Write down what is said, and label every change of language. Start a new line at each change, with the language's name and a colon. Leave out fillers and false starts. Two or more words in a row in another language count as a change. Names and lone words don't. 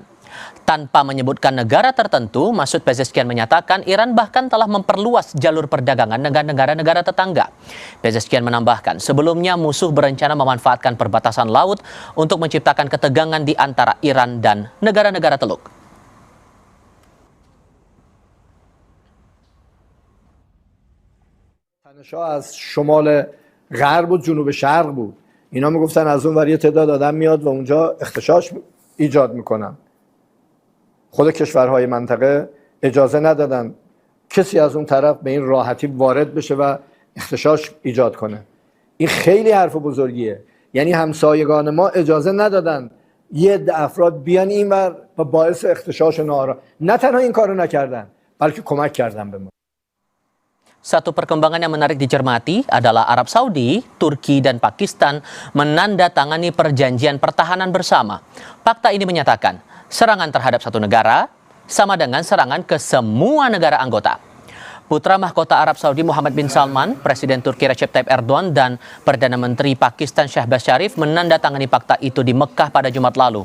Indonesian: Tanpa menyebutkan negara tertentu, Masoud Pezeshkian menyatakan Iran bahkan telah memperluas jalur perdagangan dengan negara-negara tetangga. Pezeshkian menambahkan, sebelumnya musuh berencana memanfaatkan perbatasan laut untuk menciptakan ketegangan di antara Iran dan negara-negara Teluk.
Persian: تنش‌ها از شمال غرب و جنوب شرق بود. اینا میگفتن از اون ور یه تعداد آدم میاد و اونجا اختشاش ایجاد میکنن. خود کشورهای منطقه اجازه ندادن کسی از اون طرف به این راحتی وارد بشه و اختشاش ایجاد کنه. این خیلی حرف بزرگیه. یعنی همسایگان ما اجازه ندادن یه عده افراد بیان اینور و باعث اختشاش ناآرام. نه تنها این کارو نکردن، بلکه کمک کردن به ما.
Indonesian: Satu perkembangan yang menarik dicermati adalah Arab Saudi, Turki, dan Pakistan menandatangani perjanjian pertahanan bersama. Fakta ini menyatakan serangan terhadap satu negara sama dengan serangan ke semua negara anggota. Putra mahkota Arab Saudi Muhammad bin Salman, Presiden Turki Recep Tayyip Erdogan, dan Perdana Menteri Pakistan Shehbaz Sharif menandatangani fakta itu di Mekah pada Jumat lalu.